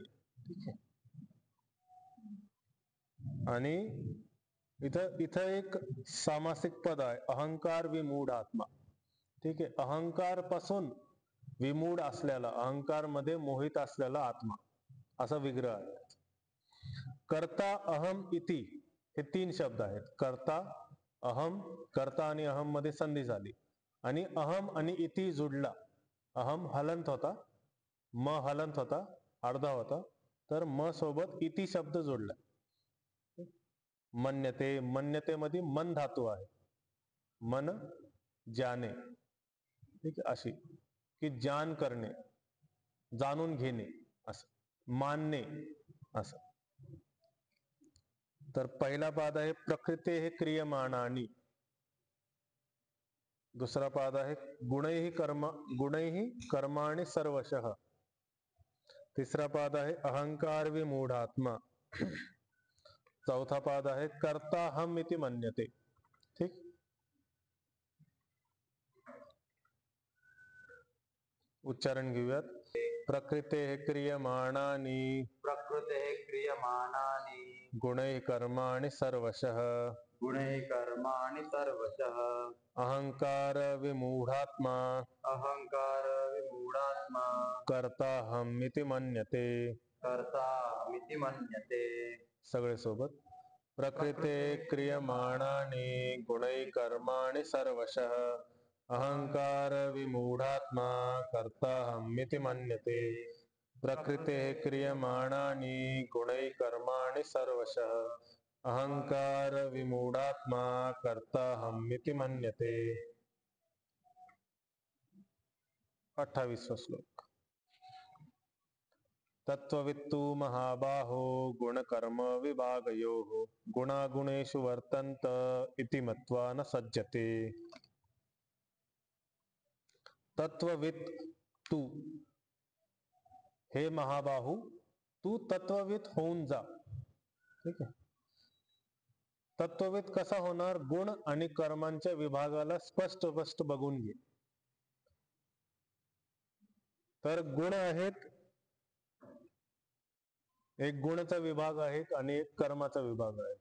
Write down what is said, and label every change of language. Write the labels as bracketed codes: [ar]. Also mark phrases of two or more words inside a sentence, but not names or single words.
[mr] ठीक आहे. आणि इथं एक सामासिक पद आहे, [sa] अहंकार विमूढ आत्मा. [mr] ठीक आहे. अहंकार पासून विमूढ असलेला, अहंकार मध्ये मोहित असलेला आत्मा असा विग्रह आहे. [sa] कर्ता अहम इति [mr] हे तीन शब्द आहेत. [sa] कर्ता अहम, [mr] कर्ता आणि अहम मध्ये संधी झाली आणि अहम आणि इति जुडला. अहम हलंत होता, म हलंत होता, अर्धा होता, तर म सोबत इति शब्द जोडला. मन्यते, मन्यते मध्ये मन धातू आहे. मन जाने, ठीक आहे, अशी की जान करणे, जाणून घेणे, असं मानणे असं. तर पहिला पाद आहे [sa] प्रकृते हे क्रियमाणानी. [mr] दुसरा पाद आहे [sa] गुणैहि कर्माणि सर्वशः. [mr] तिसरा पाद आहे [sa] अहंकार विमूढात्मा. [mr] चौथा पाद आहे [sa] कर्ता हम इति मन्यते. [mr] ठीक. उच्चारण घेऊयात. [sa] प्रकृते क्रियमाणानि, प्रकृते क्रियमाणानि गुणैः कर्माणि सर्वशः, गुणैः कर्माणि सर्वशः, अहंकार विमूढात्मा, अहंकार विमूढात्मा कर्ता हम इति मन्यते. कर्ताहमिति मन्यते. [mr] सगळे सोबत. [sa] प्रकृते क्रियमाणानि गुणैः कर्माणि सर्वशः, अहंकार विमूढात्मा कर्ता हम इति मन्यते. प्रकृते क्रियमाणानि गुणैः कर्माणि सर्वशः, अहंकार विमूढात्मा कर्ता हम इति मन्यते. [mr] 28वां श्लोक. [sa] तत्त्ववित्तु महाबाहो गुणकर्म विभागयोः, गुणागुणेषु वर्तन्त इति मत्वा न सज्जते. [mr] तत्ववित्त तू, हे महाबाहू, तू तत्ववित्त होऊन जा. ठीक आहे. तत्ववित्त कसा होणार? गुण आणि कर्मांच्या विभागाला स्पष्ट स्पष्ट बघून घे. तर गुण आहेत, एक गुणाचा विभाग आहे आणि एक कर्माचा विभाग आहे.